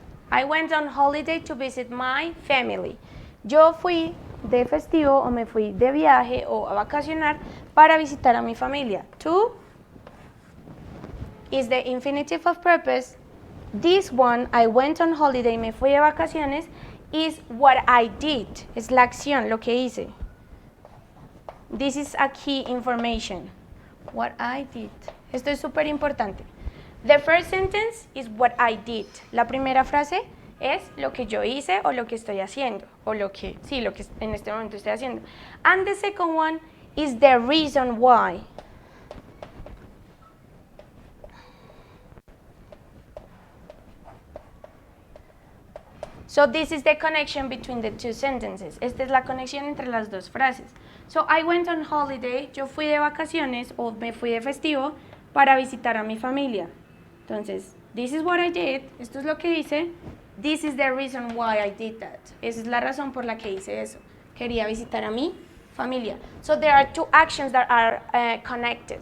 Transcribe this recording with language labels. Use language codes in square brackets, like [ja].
[en] I went on holiday to visit my family. [es] Yo fui de festivo o me fui de viaje o a vacacionar para visitar a mi familia. [en] To is the infinitive of purpose. This one, I went on holiday, [es] me fui de vacaciones, [en] is what I did. [es] Es la acción, lo que hice. [en] This is a key information. What I did. [es] Esto es súper importante. [en] The first sentence is what I did. [es] La primera frase es lo que yo hice o lo que estoy haciendo. O lo que en este momento estoy haciendo. [en] And the second one is the reason why. So this is the connection between the two sentences. [es] Esta es la conexión entre las dos frases. [en] So I went on holiday. [es] Yo fui de vacaciones o me fui de festivo para visitar a mi familia. [en] Entonces, this is what I did. [es] Esto es lo que hice. [en] This is the reason why I did that. [es] Esa es la razón por la que hice eso. Quería visitar a mi familia. [en] So there are two actions that are connected.